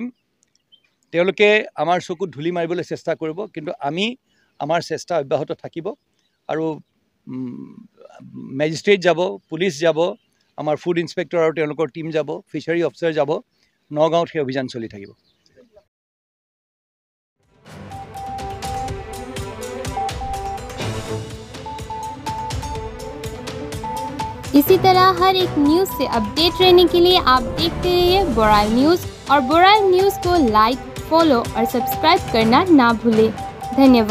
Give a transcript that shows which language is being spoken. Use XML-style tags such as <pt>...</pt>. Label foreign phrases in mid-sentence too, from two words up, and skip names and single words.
<as>তেওঁলোকে আমাৰ চকুত ধূলি মাৰিবলৈ চেষ্টা কৰিব, কিন্তু আমি আমাৰ চেষ্টা অব্যাহত থাকিব। আৰু মেজিষ্ট্ৰেট যাব, পুলিচ যাব, আমাৰ</as> <en>food inspector</en> <as>আৰু তেওঁলোকৰ টীম যাব,</as> <en>fishery officer</en> <as>যাব, নগাঁৱত সেই অভিযান চলি থাকিব।</as> <hi>इसी तरह हर एक न्यूज़ से अपडेट रहने के लिए आप देखते रहिए बोराल न्यूज़, और बोराल न्यूज़ को लाइक, फॉलो और सब्सक्राइब करना ना भूलें।</hi>